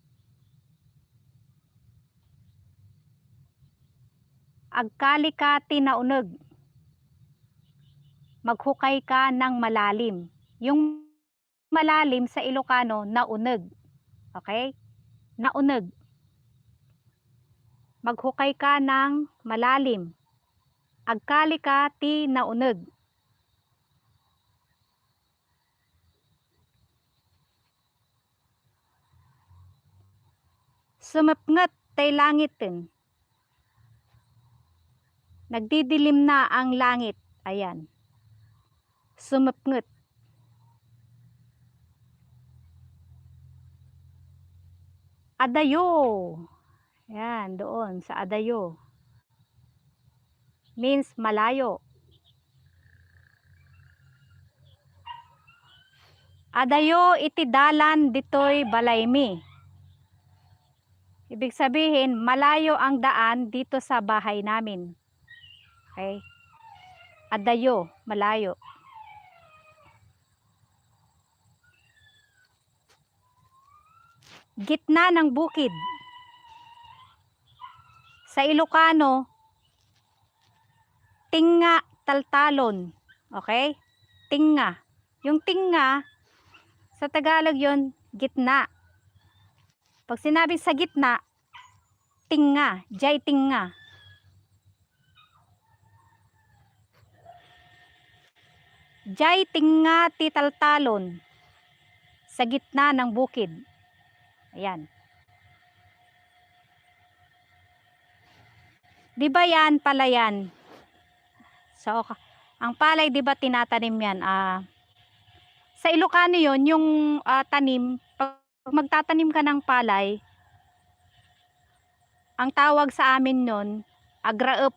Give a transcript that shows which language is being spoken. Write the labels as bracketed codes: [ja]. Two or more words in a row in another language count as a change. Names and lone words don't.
[ilo] Agkali ka tinauneg. [tl] Maghukay ka ng malalim. Yung malalim sa Ilocano, nauneg. [ilo] Okay? Nauneg. [tl] Maghukay ka ng malalim. [ilo] Agkali ka ti nauneg. Sumapngat tay langitin. [tl] Nagdidilim na ang langit. [ilo] Ayan. Sumapngat. Adayo. [tl] Ayan, doon sa adayo. Means malayo. [ilo] Adayo iti dalan ditoy balaymi. [tl] Ibig sabihin, malayo ang daan dito sa bahay namin. Okay? Adayo, malayo. Gitna ng bukid. Sa Ilocano, [ilo] tinga taltalon. [tl] Okay? [ilo] Tinga. [tl] Yung tinga, sa Tagalog yon gitna. Pag sinabi sa gitna, [ilo] tinga, jay tinga. Jay tinga ti taltalon [tl] sa gitna ng bukid. Ayan. Di ba yan palayan? So, ang palay di ba tinatanim yan? Sa Ilocano yon yung tanim, pag magtatanim ka ng palay, ang tawag sa amin nun, agraep.